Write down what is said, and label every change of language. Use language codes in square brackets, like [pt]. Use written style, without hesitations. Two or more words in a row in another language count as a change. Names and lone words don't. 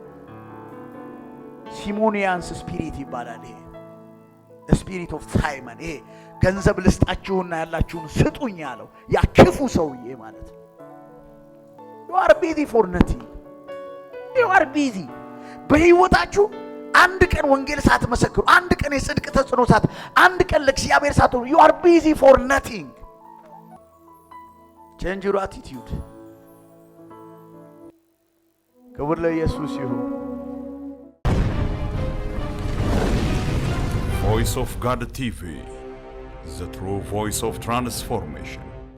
[en] Simonians spirit [am] ይባላል ይሄ። [en] spirit of Taymen። [am] ይሄ ገንዘብ ልስጣችሁና ያላችሁን ስጡኝ ያለው ያ ክፉ ሰውዬ ማለት ነው። [en] you are busy for nothing. you are busy [am] በህይወታችሁ አንድ ቀን ወንጌል ሳትመሰክሩ፣ አንድ ቀን የጽድቅ ተጽዕኖ አንድ ቀን ለእግዚአብሔር ሳትሆኑ [en] you are busy for nothing. change your attitude. [am] ክብር ለኢየሱስ ይሁን። [en] Voice of God TV, the true voice of transformation.